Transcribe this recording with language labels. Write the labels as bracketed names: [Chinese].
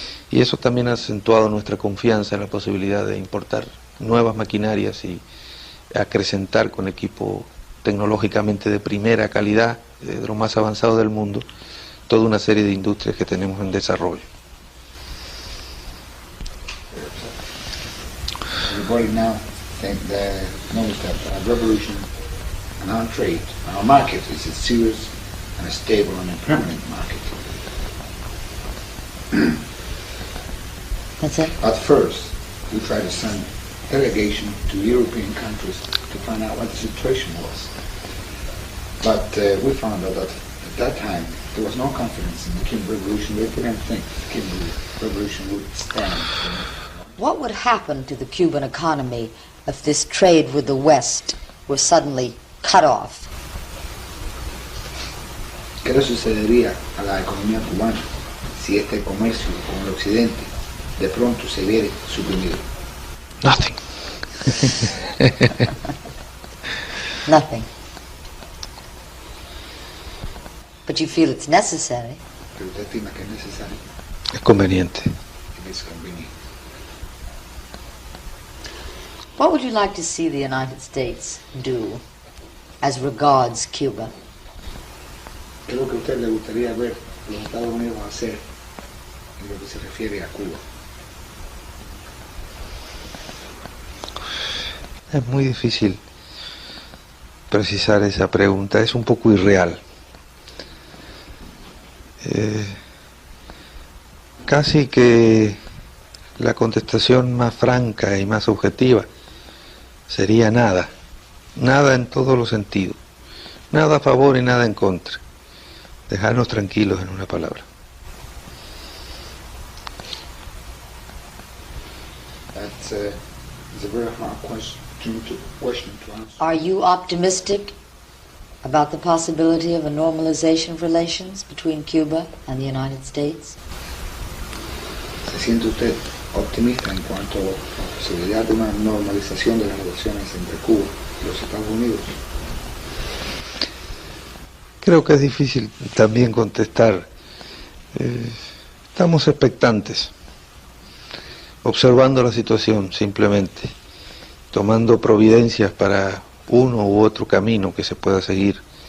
[Spanish] Y eso también ha acentuado nuestra confianza en la posibilidad de importar nuevas maquinarias y acrecentar con equipo tecnológicamente de primera calidad, de lo más avanzado del mundo, toda una serie de industrias que tenemos en desarrollo. [English] Everybody now knows that our revolution and our trade, our market is a serious and a stable and a permanent market. That's it? At first, we tried to send delegation to European countries to find out what the situation was. But we found out that at that time there was no confidence in the Cuban Revolution. They didn't think the Cuban Revolution would stand. What would happen to the Cuban economy if this trade with the West were suddenly cut off? [Spanish] ¿Qué le sucedería a la economía cubana si este comercio con el occidente de pronto se viera suprimido? [English] Nothing. Nothing. But you feel it's necessary. [Spanish] Pero usted estima que es necesario, Es conveniente. que es conveniente. [English] What would you like to see the United States do as regards Cuba? [Spanish] ¿Qué es lo que a usted le gustaría ver los Estados Unidos hacer en lo que se refiere a Cuba? Es muy difícil precisar esa pregunta, es un poco irreal. Casi que la contestación más franca y más objetiva sería nada, nada en todos los sentidos, nada a favor y nada en contra, dejarnos tranquilos en una palabra. [English] That's it's a very hard question to answer. Are you optimistic about the possibility of a normalization of relations between Cuba and the United States? [Spanish] ¿Se siente usted optimista en cuanto a la posibilidad de una normalización de las relaciones entre Cuba y los Estados Unidos? Creo que es difícil también contestar. Estamos expectantes, observando la situación simplemente, tomando providencias para uno u otro camino que se pueda seguir.